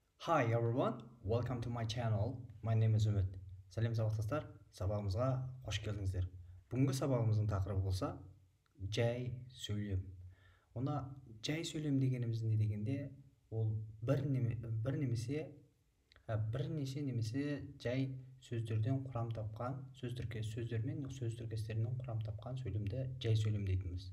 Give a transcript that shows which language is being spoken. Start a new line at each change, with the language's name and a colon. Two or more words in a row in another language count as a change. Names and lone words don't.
English: Hi everyone, welcome to my channel. My name is Үміт.
Kazakh: Сәлем сабақтастар, сабағымызға қош келдіңіздер. Бүгінгі сабағымыздың тақырыбы болса, жай сөйлем. Онда жай сөйлем дегеніміз не дегенде, ол бірнеше жай сөздерден құрам тапқан, сөздер мен сөз тіркестерінен құрам тапқан сөйлемді жай сөйлем дейтінбіз.